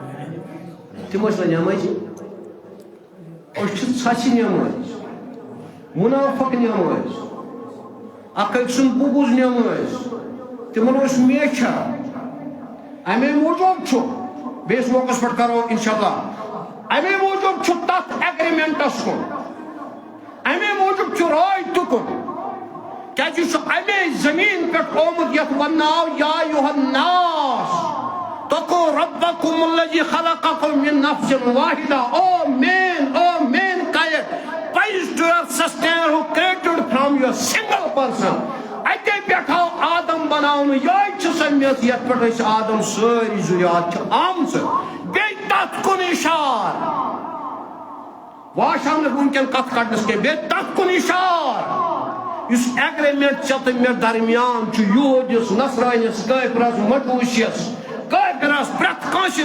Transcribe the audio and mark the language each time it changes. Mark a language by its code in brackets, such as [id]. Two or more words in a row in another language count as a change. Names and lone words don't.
[ks] تم ٲسۍ نٮ۪مٲزی أسۍ چھِ ژھسہِ نٮ۪مٲزۍ منافق نٮ۪مٲزۍ اکھ أکۍ سُنٛد بُغض نٮ۪مٲزۍ تِمن اوس میچھا اَمے موٗجوٗب چھُ بیٚیِس موقعس پٮ۪ٹھ کرو [ar] انشاءاللہ [ks] اَمے موٗجوٗب چھُ تتھ ایگریمنٹس کُن اَمے موٗجوٗب چھُ راے تُکُن کیٛازِ یہِ چھُ اَمے زٔمیٖن پٮ۪ٹھ آمُت یتھ ونناو [ar] یا ایُہا الناس اتقوا ربكم الذي خلقكم من نفس واحدة. [en] Oh mankind, praise to your sustainer who created from your single person. [ks] اتے پٮ۪ٹھ آو آدم بناونہٕ یہے چھِ سۄ میٚژ یتھ پٮ۪ٹھ أسۍ آدم سٲری ذُریات چھِ آمژٕ بیٚیہِ تتھ کُن اِشار واش آو نہٕ وٕنکٮ۪ن کتھ کڑنس کینٛہہ بیٚیہِ تتھ کُن اِشار یُس ایگریمنٹ ژےٚ تہٕ مےٚ درمیان چھُ یہوٗدِس نصرٲنِس کٲفرس مجوٗسِیس کٲفرس پرٛٮ۪تھ کٲنٛسہِ